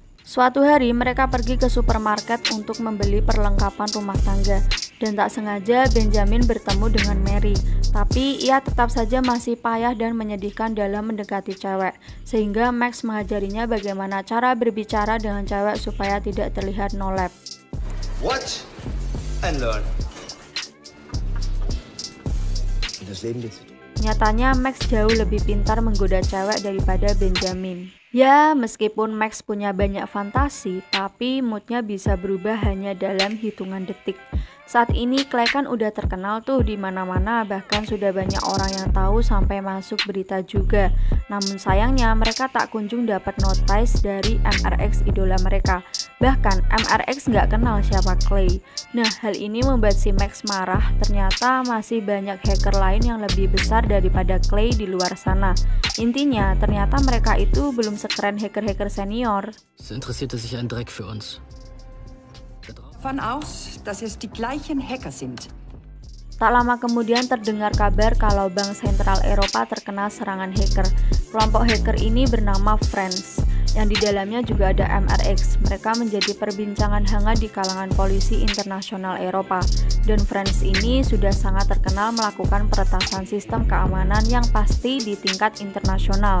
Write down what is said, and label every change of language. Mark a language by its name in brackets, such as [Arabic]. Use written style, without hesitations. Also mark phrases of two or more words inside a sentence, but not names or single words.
[Indonesian] Suatu hari mereka pergi ke supermarket untuk membeli perlengkapan rumah tangga dan tak sengaja Benjamin bertemu dengan Mary. Tapi ia tetap saja masih payah dan menyedihkan dalam mendekati cewek, sehingga Max mengajarinya bagaimana cara berbicara dengan cewek supaya tidak terlihat nolep. [English] Watch and learn. [Indonesian] Nyatanya Max jauh lebih pintar menggoda cewek daripada Benjamin. Ya, meskipun Max punya banyak fantasi, tapi moodnya bisa berubah hanya dalam hitungan detik. Saat ini Clay kan udah terkenal tuh di mana-mana, bahkan sudah banyak orang yang tahu sampai masuk berita juga. Namun sayangnya mereka tak kunjung dapat notice dari MRX idola mereka. Bahkan MRX nggak kenal siapa Clay. Nah, hal ini membuat si Max marah. Ternyata masih banyak hacker lain yang lebih besar daripada Clay di luar sana. Intinya, ternyata mereka itu belum sekeren hacker-hacker senior. [German] Es interessierte sich ein Dreck für uns. Von aus, dass es die gleichen Hacker sind. [Indonesian] Tak lama kemudian terdengar kabar kalau Bank Sentral Eropa terkena serangan hacker. Kelompok hacker ini bernama Friends, yang di dalamnya juga ada MRX. Mereka menjadi perbincangan hangat di kalangan polisi internasional Eropa. Dan Friends ini sudah sangat terkenal melakukan peretasan sistem keamanan yang pasti di tingkat internasional.